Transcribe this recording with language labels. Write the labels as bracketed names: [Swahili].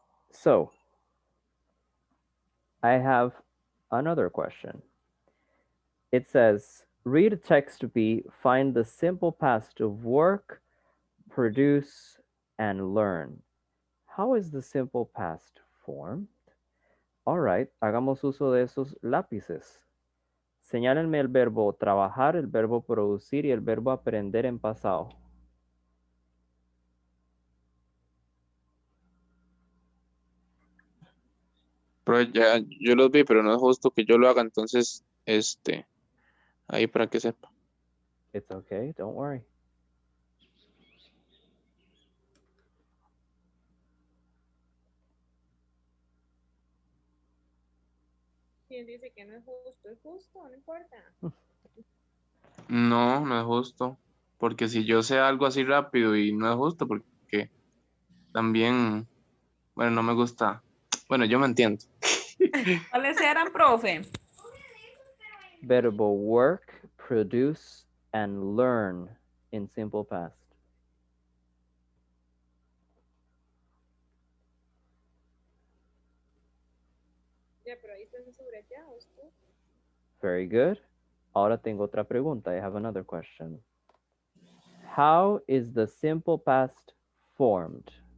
[English] So I have another question. It says, read text B, find the simple past of work, produce, and learn. How is the simple past formed? All right, [Spanish] hagamos uso de esos lápices. Señálenme el verbo trabajar, el verbo producir y el verbo aprender en pasado. Pero ya, yo los vi, pero no es justo que yo lo haga, entonces, ahí para que sepa. [English] It's okay, don't worry. [Spanish] ¿Quién dice que no es justo, no importa. No, no es justo. Porque si yo sé algo así rápido y no es justo, porque también, bueno, no me gusta. Bueno, yo me entiendo. ¿Cuáles eran, profe? [English] Verbo work, produce, and learn in simple past. [Spanish] Ya, pero ahí están subrayados tú. [English] Very good. [Spanish] Ahora tengo otra pregunta. [English] I have another question. How is the simple past formed?